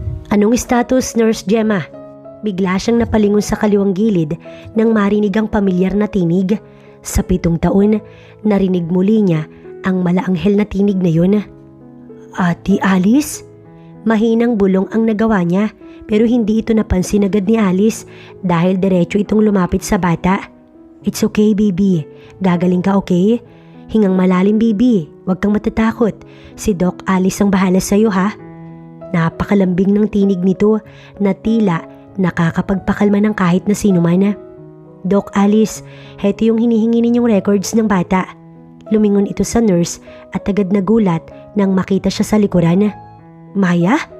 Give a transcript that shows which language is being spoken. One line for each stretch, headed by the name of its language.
Filipino: Anong status, Nurse Gemma? Bigla siyang napalingon sa kaliwang gilid nang marinig ang pamilyar na tinig. Sa 7 taon, narinig muli niya ang malaanghel na tinig na yun. Ate Alice? Mahinang bulong ang nagawa niya pero hindi ito napansin agad ni Alice dahil diretso itong lumapit sa bata.
English: It's okay baby,
Filipino: gagaling ka okay? Hingang malalim baby, huwag kang matatakot. Si Doc Alice ang bahala sa'yo ha. Napakalambing ng tinig nito na tila nakakapagpakalma ng kahit na sino man. Doc Alice, heto yung hinihingi ninyong records ng bata. Lumingon ito sa nurse at agad nagulat nang makita siya sa likuran. Maya?